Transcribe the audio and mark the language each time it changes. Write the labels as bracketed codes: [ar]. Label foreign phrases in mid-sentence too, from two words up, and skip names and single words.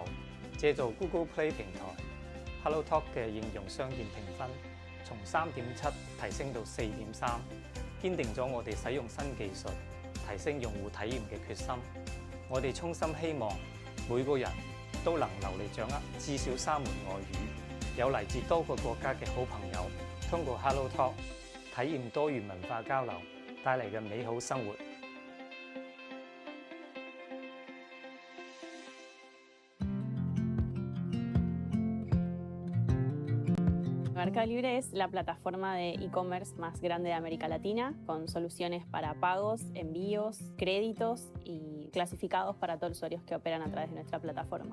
[yue] 借助 Google Play 平台。HelloTalk 嘅應用商店評分從3.7提升到4.3，堅定咗我哋使用新技術提升用戶體驗嘅決心。我哋衷心希望每個人都能流利掌握至少3門外語，有嚟自多個國家嘅好朋友，通過 HelloTalk 體驗多元文化交流帶嚟嘅美好生活。 [es] MercadoLibre es la plataforma de e-commerce más grande de América Latina, con soluciones para pagos, envíos, créditos y clasificados para todos los usuarios que operan a través de nuestra plataforma.